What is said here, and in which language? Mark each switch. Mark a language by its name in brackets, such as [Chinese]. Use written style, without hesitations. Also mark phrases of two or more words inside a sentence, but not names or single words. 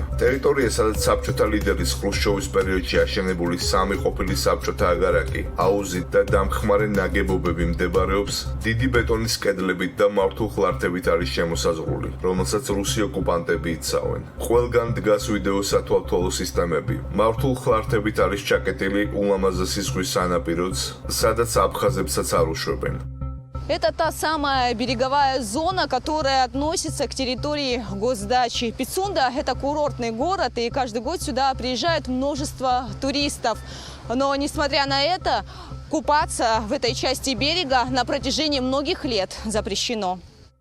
[Georgian] ტერიტორია, სადაც საბჭოთა ლიდერის ხრუშჩოვის პერიოდში აშენებული სამი ყოფილი საბჭოთა აგარაკი, აუზით და დამხმარე ნაგებობები მდებარეობს, დიდი ბეტონის კედლებით და მართულხლართებით არის შემოსაზღვრული, რომელსაც რუსი ოკუპანტები იცავენ. ყველგან დგას ვიდეო სათვალთვალო სისტემები. მართულხლართებით არის ჩაკეტილი ულამაზესი ზღვის სანაპიროც, სადაც აფხაზებსაც არ უშვებენ. [Russian] Это та самая береговая зона, которая относится к территории госдачи. Пицунда – это курортный город, и каждый год сюда приезжает множество туристов. Но, несмотря на это, купаться в этой части берега на протяжении многих лет запрещено.